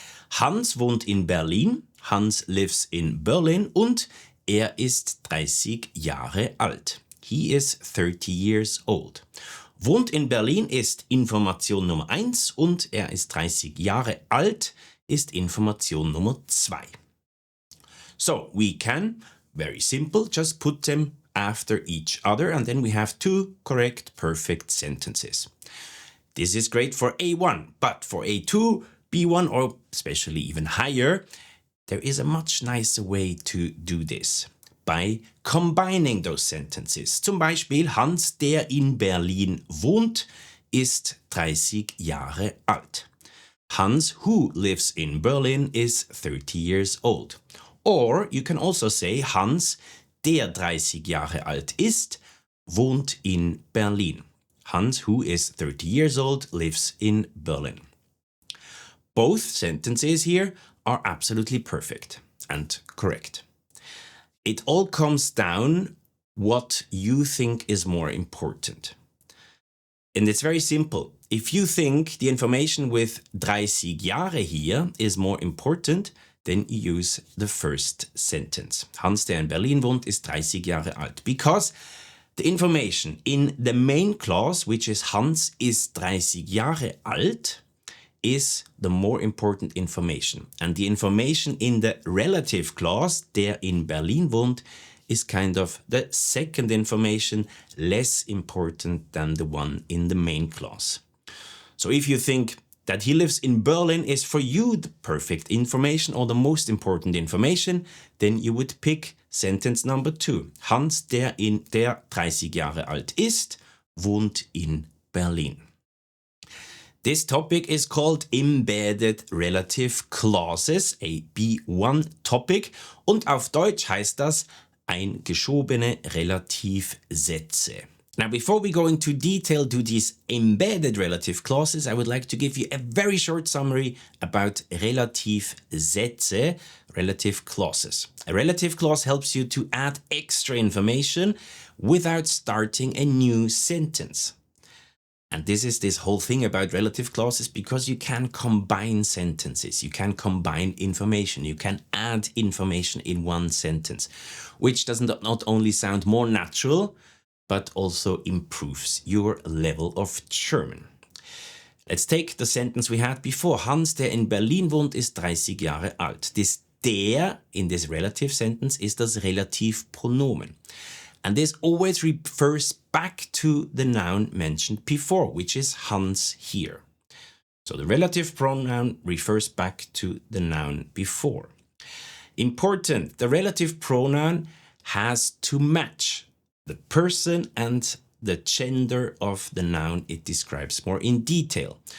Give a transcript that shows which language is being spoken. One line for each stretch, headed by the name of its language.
German: Hans wohnt in Berlin,
English: Hans lives in Berlin
German: und er ist 30 Jahre alt.
English: He is 30 years old.
German: Wohnt in Berlin ist Information Nummer 1 und er ist 30 Jahre alt ist Information Nummer 2.
English: So we can, very simple, just put them after each other and then we have two correct perfect sentences. This is great for A1, but for A2, B1 or especially even higher, there is a much nicer way to do this. By combining those sentences.
German: Zum Beispiel, Hans, der in Berlin wohnt, ist 30 Jahre alt.
English: Hans, who lives in Berlin, is 30 years old. Or you can also say,
German: Hans, der 30 Jahre alt ist, wohnt in Berlin.
English: Hans, who is 30 years old, lives in Berlin. Both sentences here are absolutely perfect and correct. It all comes down what you think is more important. And it's very simple. If you think the information with 30 Jahre here is more important, then you use the first sentence.
German: Hans, der in Berlin wohnt, ist 30 Jahre alt.
English: Because the information in the main clause, which is
German: Hans ist 30 Jahre alt,
English: is the more important information. And the information in the relative clause,
German: der in Berlin wohnt,
English: is kind of the second information, less important than the one in the main clause. So if you think that he lives in Berlin is for you the perfect information or the most important information, then you would pick sentence number 2.
German: Hans, der 30 Jahre alt ist, wohnt in Berlin.
English: This topic is called Embedded Relative Clauses, a B1 topic,
German: und auf Deutsch heißt das eingeschobene Relativsätze.
English: Now, before we go into detail to these embedded relative clauses, I would like to give you a very short summary about Relativsätze, relative clauses. A relative clause helps you to add extra information without starting a new sentence. And this is this whole thing about relative clauses because you can combine sentences, you can combine information, you can add information in one sentence, which does not only sound more natural, but also improves your level of German. Let's take the sentence we had before.
German: Hans, der in Berlin wohnt, ist 30 Jahre alt.
English: This der in this relative sentence is das Relativpronomen. And this always refers back to the noun mentioned before, which is Hans here. So the relative pronoun refers back to the noun before. Important, the relative pronoun has to match the person and the gender of the noun it describes more in detail.